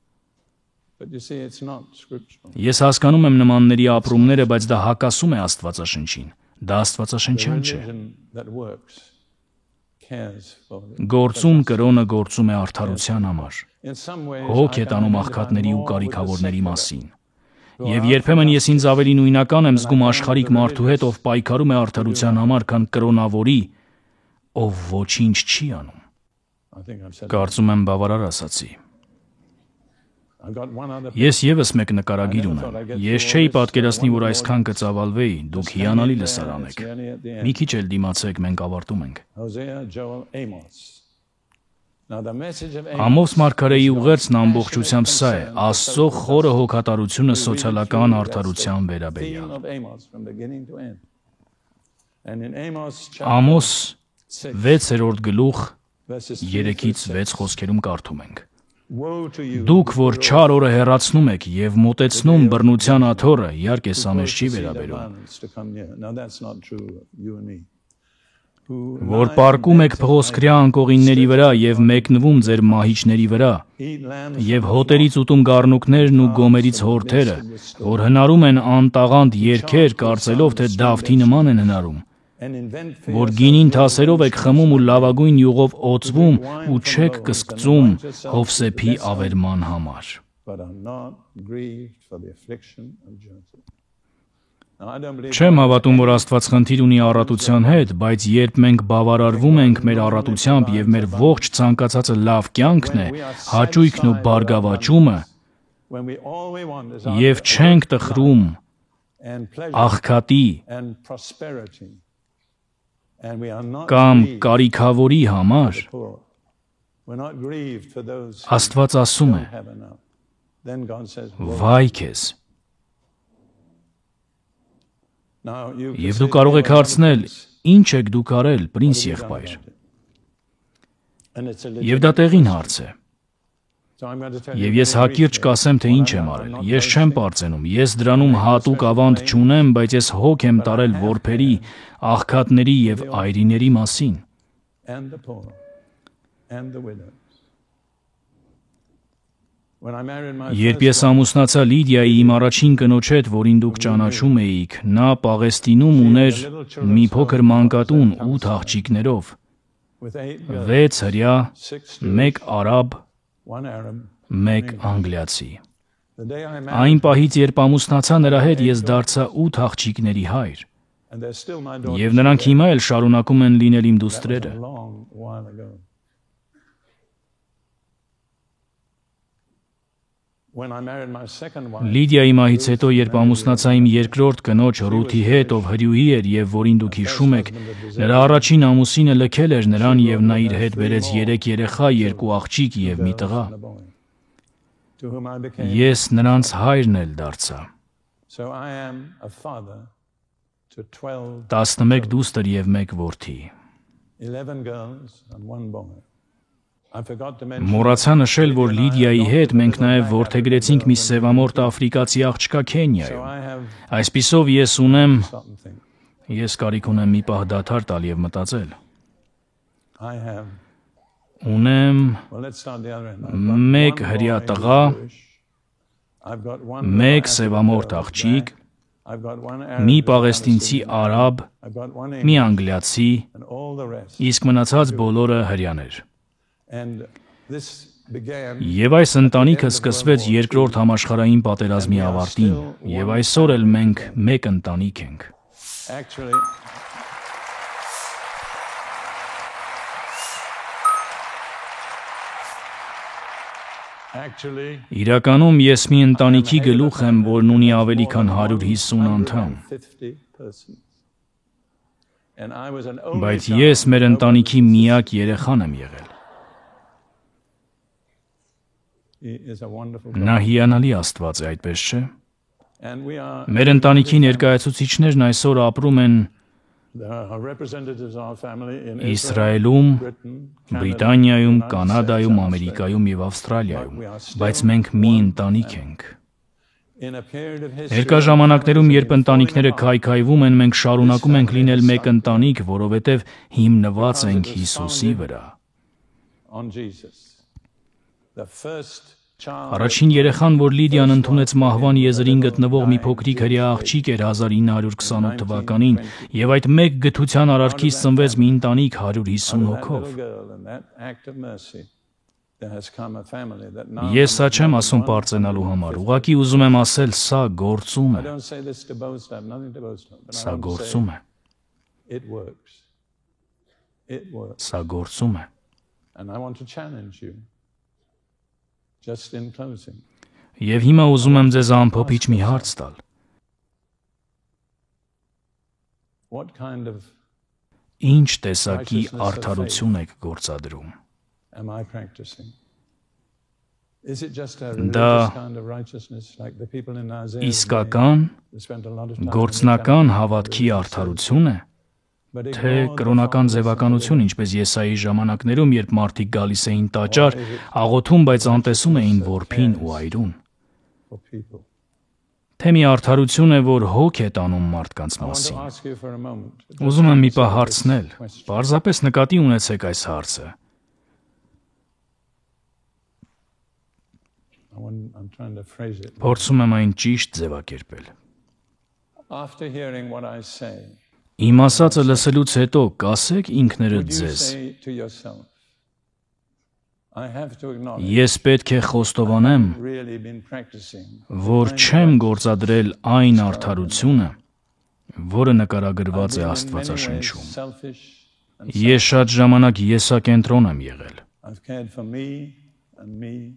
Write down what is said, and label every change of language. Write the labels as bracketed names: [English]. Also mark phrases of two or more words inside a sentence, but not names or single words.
[Armenian] Ես հասկանում եմ նմանների ապրումները, բայց դա հակասում է Աստվածաշնչին։ Դա աստվածաշնչյան չէ։ Գործում կրոնը գործում է արդարության համար։ Հոգ է տանում աղքատների ու կարիքավորների մասին։ Եվ երբեմն ես ինձ ավելի նույնական եմ զգում աշխարհիկ մարդու հետ, ով պայքարում է արդարության համար, քան կրոնավորի, ով ոչինչ չի անում։ [English] I think I've said [Armenian] Կարծում եմ բավարար ասացի։ [English] I've got one other [Armenian] Ես եւս մեկ նկարագիր ունեմ։ Ես չէի պատկերացնի, որ այսքան կծավալվեի, դուք հիանալի լսարան եք։ Մի քիչ էլ դիմացեք, մենք ավարտում ենք։ [English] Hosea, Joel, Amos. Now the message of [Armenian] Ամոս մարգարեի ուղերձն ամբողջությամբ սա է. Աստծո խորը հոգատարությունը սոցիալական արդարության վերաբերյալ։ [English] theme of Amos from beginning to end. And in Amos [Armenian] Ամոս 6-րդ գլուխ verses 3-ից 6 խոսքերում կարդում ենք. [English] woe to you. [Armenian] Դուք, որ չար օրը հեռացնում եք եւ մոտեցնում բռնության աթոռը, իհարկե սա մեզ չի վերաբերում, [English] Violence to come near. Now that's not true of you and me. [Armenian] որ պարկում եք փղոսկրյա անկողինների վրա եւ մեկնվում ձեր մահիճների վրա [English] Eat lambs [Armenian] եւ հոտերից ուտում գառնուկներն ու գոմերից հորթերը, որ հնարում են անտաղանդ երգեր, կարծելով թե Դավթի նման են հնարում, [English] and invent for [Armenian] որ գինին թասերով եք խմում ու լավագույն յուղով օծվում ու չեք կսկծում Հովսեփի ավերման համար։ [English] but are not grieved for the affliction of Joseph. Now I don't believe [Armenian] Չեմ հավատում, որ Աստված խնդիր ունի առատության հետ, բայց երբ մենք բավարարվում ենք մեր առատությամբ եւ մեր ողջ ցանկացածը լավ կյանքն է, հաճույքն ու բարգավաճումը, [English] when all we want is [Armenian] եւ չենք տխրում [English] and pleasure [Armenian] աղքատի [English] and prosperity, and we are not [Armenian] կամ grieved կարիքավորի համար, [English] for the poor. We're not grieved for those who [Armenian] Աստված ասում է. [English] don't have enough. Then God says, [Armenian] Վայ քեզ։ [English] now you [Armenian] Եվ դու կարող եք հարցնել, ինչ եք դուք արել, պրինց եղբայր։ [English] and it's a [Armenian] Եվ դա տեղին հարց է։ [English] So I'm going to tell [Armenian] Եվ ես հակիրճ կասեմ, թե ինչ եմ արել։ Ես չեմ պարծենում, ես դրանում հատուկ ավանդ չունեմ, բայց ես հոգ եմ տարել որբերի, աղքատների եւ այրիների մասին։ [English] and the poor and the widows. When I married my [Armenian] Երբ first ես ամուսնացա Լիդիայի իմ առաջին կնոջ հետ, որին դուք ճանաչում էիք, նա Պաղեստինում ուներ մի փոքր մանկատուն 8 աղջիկներով, [English] with 8 girls, [Armenian] 6 հրյա, 6 1 արաբ, [English] 1 Arab, [Armenian] 1 անգլիացի։ [English] the day I married, [Armenian] Այն պահից, երբ ամուսնացա նրա հետ, ես դարձա 8 աղջիկների hayr, [English] and they're still my daughters. [Armenian] եւ նրանք հիմա էլ շարունակում են լինել իմ դուստրերը։ [English] A long while ago. When I married my second wife, [Armenian] Լիդիայի մահից հետո, երբ ամուսնացա իմ երկրորդ կնոջ Ռութի հետ, ով հրյուհի էր եւ որին դուք հիշում եք, նրա առաջին ամուսինը լքել էր նրան եւ նա իր հետ բերեց 3 երեխա, 2 աղջիկ եւ մի տղա։ [English] and a boy, to whom I became. [Armenian] Ես նրանց հայրն էլ դարձա։ [English] So I am a father to 12, [Armenian] 11 դուստր եւ 1 որդի։ [English] 11 girls and 1 boy. I forgot to mention [Armenian] Մոռացա նշել, որ Լիդիայի հետ մենք նաեւ որդեգրեցինք մի սևամորթ աֆրիկացի աղջկա so Քենիայում։ [English] I have [Armenian] Այսպիսով ես ունեմ, [English] something. [Armenian] ես կարիք ունեմ մի պահ դադար տալ եւ մտածել։ [English] I have. [Armenian] Ունեմ [English] Well, let's start the other end. [Armenian] մեկ հրյա տղա, [English] I've got one. [Armenian] մեկ սևամորթ աղջիկ, [English] I've got one [Armenian] մի Arab, պաղեստինցի արաբ, [English] I've got one [Armenian] մի English, անգլիացի, [English] and all the rest. [Armenian] իսկ մնացած բոլորը հրյաներ։ [English] And this began. [Armenian] Եվ այս ընտանիքը սկսվեց երկրորդ համաշխարհային պատերազմի ավարտին, եւ այսօր էլ մենք մեկ ընտանիք ենք։ Actually, Իրականում ես մի ընտանիքի գլուխ եմ, որն ունի ավելի քան 150 անդամ, [English] 150 persons. And I was an only [Armenian] բայց child. ես մեր ընտանիքի միակ երեխան եմ եղել։ [English] He is a wonderful [Armenian] Նա God. հիանալի Աստված է, այդպես չէ։ [English] And we are. [Armenian] Մեր ընտանիքի ներկայացուցիչներն այսօր ապրում են [English] There are representatives of our family in Իսրայելում, Britain, [Armenian] Բրիտանիայում, Կանադայում, Ամերիկայում եւ Ավստրալիայում, բայց մենք մի ընտանիք ենք։ [English] in a period of history. [Armenian] Ներկա ժամանակներում, երբ ընտանիքները քայքայվում են, մենք շարունակում ենք լինել մեկ ընտանիք, որովհետև հիմնված ենք Հիսուսի վրա։ [English] On Jesus. The first child. [Armenian] Առաջին երեխան, որ Լիդիան ընդունեց մահվան եզրին գտնվող մի փոքրիկ հրյա աղջիկ էր 1928 թվականին, եւ այդ մեկ գթության արարքից ծնվեց մի ընտանիք 150 հոգով։ [English] That little girl and that act of mercy, there has come a family that now. [Armenian] Ես սա չեմ ասում պարծենալու համար, ուղղակի ուզում եմ ասել, սա գործում I է, [English] don't say this to boast. I have nothing to boast of. But I [Armenian] սա [English] want to say [Armenian] գործում է։ [English] it works. It works. [Armenian] Սա գործում է։ [English] And I want to challenge you. Just in closing. [Armenian] Եվ հիմա ուզում եմ ձեզ ամփոփիչ մի հարց տալ։ [English] What kind of [Armenian] Ինչ տեսակի արդարություն եք գործադրում։ [English] am I practicing? Is it just a [Armenian] Դա [English] religious kind of righteousness like the people in Isaiah? [Armenian] իսկական [English] They spent a lot of time [Armenian] գործնական հավատքի արդարություն է, թե կրոնական ձևականություն, ինչպես Եսայի ժամանակներում, երբ մարդիկ գալիս էին տաճար, աղոթում, բայց անտեսում էին որբին ու այրուն։ [English] for people. [Armenian] Թե մի արդարություն է, որ հոգ է տանում մարդկանց [English] I want to [Armenian] մասին։ [English] ask you for a moment. [Armenian] Ուզում եմ մի պահ հարցնել, պարզապես նկատի ունեցեք այս հարցը։ [English] I'm trying to phrase it. [Armenian] Փորձում եմ այն ճիշտ ձևակերպել։ [English] After hearing what I say, [Armenian] Իմ ասածը լսելուց հետո կասեք ինքներդ [English] would you [Armenian] ձեզ. [English] say to yourself, I have to acknowledge [Armenian] Ես պետք է խոստովանեմ, [English] really been practicing [Armenian] որ չեմ գործադրել այն արդարությունը, որը նկարագրված է Աստվածաշնչում։ [English] selfish and [Armenian] Ես շատ ժամանակ եսակենտրոն եմ եղել։ [English] I've cared for me and me.